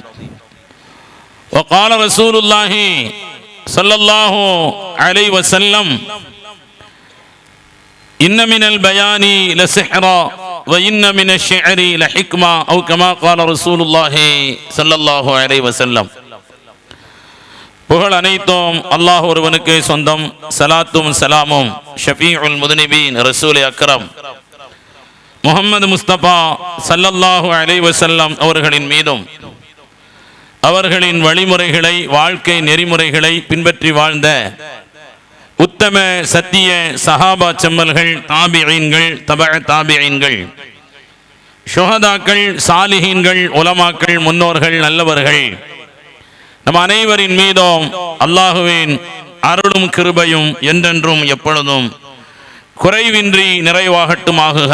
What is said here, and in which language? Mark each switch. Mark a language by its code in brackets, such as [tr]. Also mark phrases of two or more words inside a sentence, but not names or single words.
[ar] وقال رسول الله صلى الله عليه وسلم إن من البيان لسحرا وإن من الشعر لحكمة أو كما قال رسول الله صلى الله عليه وسلم. [ta] புகழ் அனைத்தும் அல்லாஹ் ஒருவனுக்கு சொந்தம். சலாத்தும் சலாமும் [ar] شفيع المذنبين رسول أكرم [ta] முஹம்மது முஸ்தபா [ar] صلى الله عليه [ta] வஸல்லம் அவர்களின் மீதும் அவர்களின் வழிமுறைகளை வாழ்க்கை நெறிமுறைகளை பின்பற்றி வாழ்ந்த உத்தம சத்திய சஹாபா செம்மல்கள், தாபிஈன்கள், தபஅ தாபிஈன்கள், ஷுஹதாக்கள், சாலிஹீன்கள், உலமாக்கள், முன்னோர்கள், நல்லவர்கள் நம் அனைவரின் மீதும் அல்லாஹுவின் அருளும் கிருபையும் என்றென்றும் எப்பொழுதும் குறைவின்றி நிறைவாகட்டுமாக.